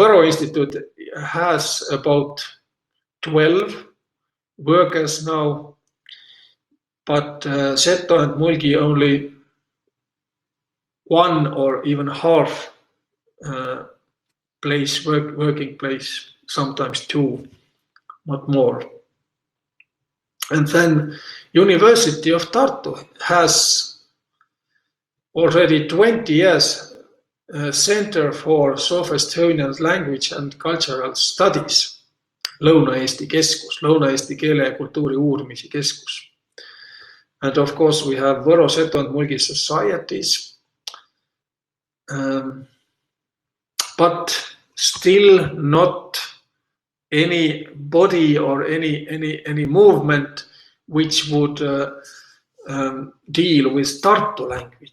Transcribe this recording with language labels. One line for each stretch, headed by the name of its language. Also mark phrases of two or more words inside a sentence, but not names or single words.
English: Võro Institute has about 12 workers now, but Seto and Mulgi only one or even half working place, sometimes two, not more. And then University of Tartu has already 20 years Center for South Estonian Language and Cultural Studies,
Estonian: Lõuna-Eesti Keskus, Lõuna-Eesti keele ja kultuuri uurimise keskus.
English: And of course we have Võro, Seto and Mulgi societies, but still not any body or any movement which would deal with Tartu language.